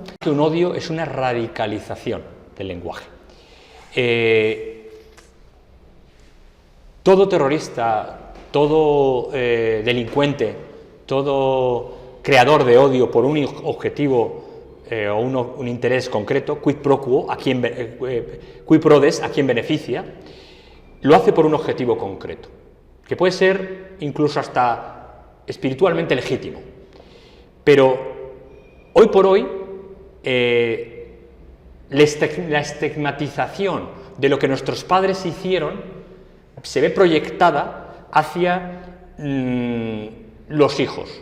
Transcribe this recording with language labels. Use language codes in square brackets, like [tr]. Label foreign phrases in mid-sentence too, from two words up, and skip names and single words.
[es] Que un odio es una radicalización del lenguaje. Todo terrorista, todo delincuente, todo creador de odio por un objetivo o un interés concreto, [la] quid pro quo, quid pro des, [es] a quien beneficia, lo hace por un objetivo concreto, que puede ser incluso hasta espiritualmente legítimo. Pero hoy por hoy, la estigmatización de lo que nuestros padres hicieron se ve proyectada hacia los hijos.